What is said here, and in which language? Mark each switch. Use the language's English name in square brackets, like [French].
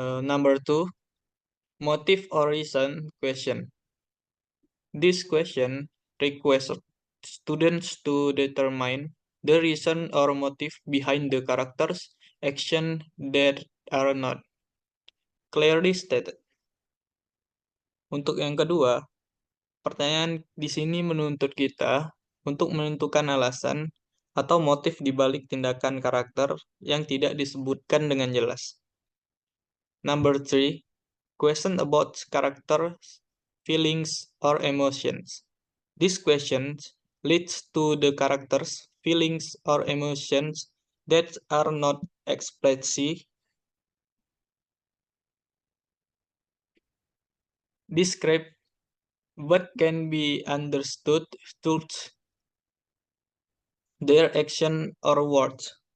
[English] Number 2, motive or reason question. This question requests students to determine the reason or motive behind the characters' action that are not clearly stated. [Indonesian] Untuk yang kedua, pertanyaan di sini menuntut kita untuk menentukan alasan atau motif di balik tindakan karakter yang tidak disebutkan dengan jelas. [English] Number 3, question about character, feelings, or emotions. This question leads to the characters, feelings, or emotions that are not explicitly described but can be understood through their action or words.